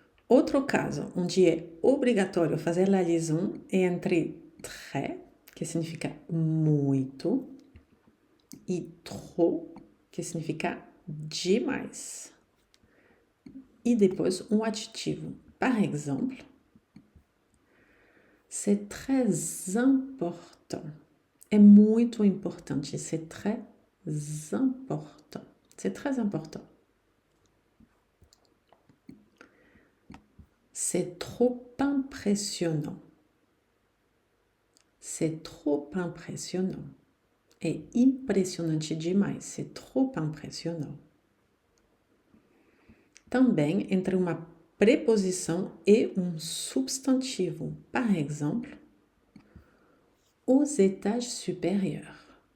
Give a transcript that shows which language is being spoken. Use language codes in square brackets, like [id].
[pt] Outro caso, onde é obrigatório fazer a liaison é entre très, que significa muito, e trop, que significa demais. E depois um adjetivo. [fr] Par exemple, c'est très important. [pt] É muito importante. [fr] C'est très important. C'est très important. C'est trop impressionnant. C'est trop impressionnant. [pt] É impressionante demais. [fr] C'est trop impressionnant. [pt] Também entre uma preposição e um substantivo. [fr] Par exemple, aux étages supérieurs.